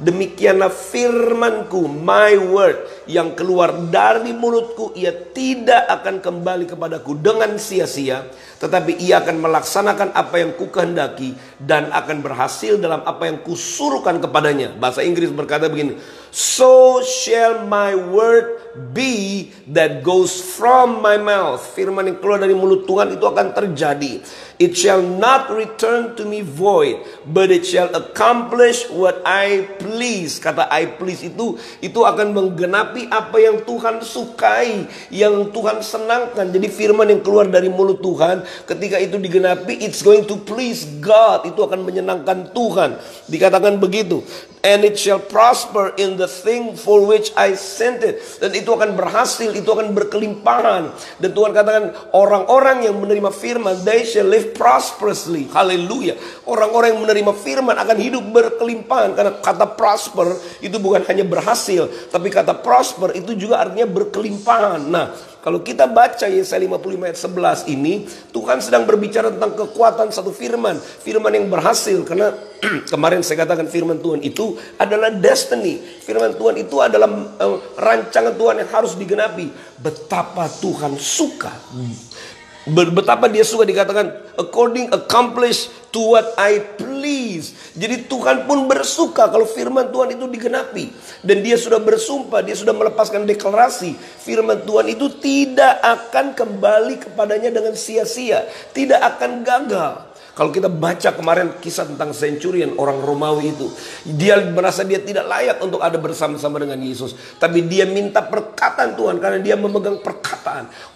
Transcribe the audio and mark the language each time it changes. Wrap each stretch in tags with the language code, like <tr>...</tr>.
<id>Demikianlah firmanku,</id> <en>my word,</en> <id>yang keluar dari mulutku, ia tidak akan kembali kepadaku dengan sia-sia, tetapi ia akan melaksanakan apa yang ku kehendaki dan akan berhasil dalam apa yang kusuruhkan kepadanya. Bahasa Inggris berkata begini,</id> <en>so shall my word be that goes from my mouth.</en> <id>Firman yang keluar dari mulut Tuhan itu akan terjadi.</id> <en>It shall not return to me void, but it shall accomplish what I please.</en> <id>Kata I please itu akan menggenapi apa yang Tuhan sukai, yang Tuhan senangkan. Jadi firman yang keluar dari mulut Tuhan, ketika itu digenapi,</id> <en>it's going to please God.</en> <id>Itu akan menyenangkan Tuhan. Dikatakan begitu.</id> <en>And it shall prosper in the thing for which I sent it.</en> <id>Dan itu akan berhasil, itu akan berkelimpahan. Dan Tuhan katakan, orang-orang yang menerima firman,</id> <en>they shall live prosperously.</en> <id>Haleluya. Orang-orang yang menerima firman akan hidup berkelimpahan. Karena kata prosper itu bukan hanya berhasil, tapi kata prosper itu juga artinya berkelimpahan. Nah, kalau kita baca Yesaya 55 ayat 11 ini, Tuhan sedang berbicara tentang kekuatan satu firman. Firman yang berhasil. Karena kemarin saya katakan firman Tuhan itu adalah destiny. Firman Tuhan itu adalah rancangan Tuhan yang harus digenapi. Betapa Tuhan suka. Betapa dia suka dikatakan</id> <en>accomplish to what I please.</en> <id>Jadi Tuhan pun bersuka kalau firman Tuhan itu digenapi. Dan dia sudah bersumpah, dia sudah melepaskan deklarasi, firman Tuhan itu tidak akan kembali kepadanya dengan sia-sia, tidak akan gagal. Kalau kita baca kemarin kisah tentang centurion, orang Romawi itu, dia merasa dia tidak layak untuk ada bersama-sama dengan Yesus, tapi dia minta perkataan Tuhan karena dia memegang perkataan.</id>